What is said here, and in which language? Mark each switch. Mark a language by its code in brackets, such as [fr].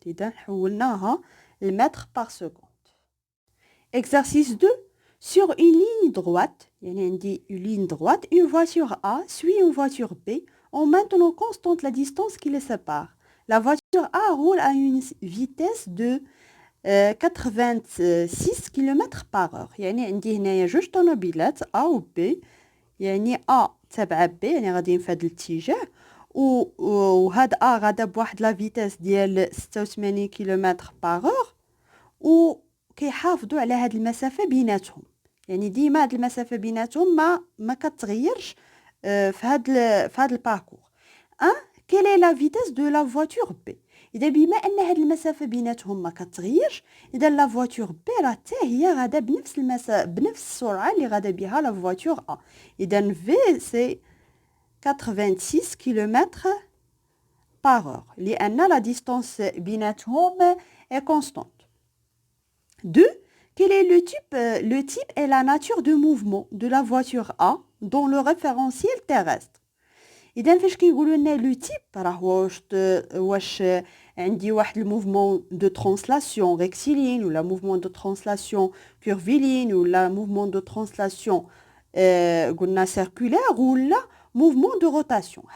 [ar] إذا حولناها لمتر بار سكوند. [fr] Exercice 2. Sur une ligne droite, [ar] يعني عندي [fr] une ligne droite, une voiture A suit une voiture B en maintenant constante la distance qui les sépare. La voiture A roule à une vitesse de 86 km par heure. [ar] يعني عندي هنايا جوج طوموبيلات A و B. يعني A تابعة B يعني غاديين في هذا الاتجاه وهاد A غادا بواحد لا فيتاس ديال 86 كيلومتر باغ اور وكيحافظوا على هاد المسافة بيناتهم. يعني ديما هاد المسافة بيناتهم ما كتغيرش في هاد الباركور. [fr] quelle est la vitesse de la voiture B؟ [ar] إذا بما أن هاد المسافة بيناتهم ما كتغيرش إذا لا فواتور B راه حتى هي غادا بنفس السرعة اللي غادا بها لا فواتور A. إذا V سي 86 [fr] km par heure [ar] لأن [fr] la distance [ar] بيناتهم [fr] est constante. 2. Quel est le type et la nature de mouvement de la voiture A dans le référentiel terrestre؟ [ar] إذا فاش كيقولوا لنا لو تيب راه واش عندي واحد الموفمون دو ترانسلاسيون ريكتيلين ولا موفمون دو ترانسلاسيون كيرفيلين ولا موفمون دو ترانسلاسيون قلنا سيركولير ولا موفمون دو روتاسيون.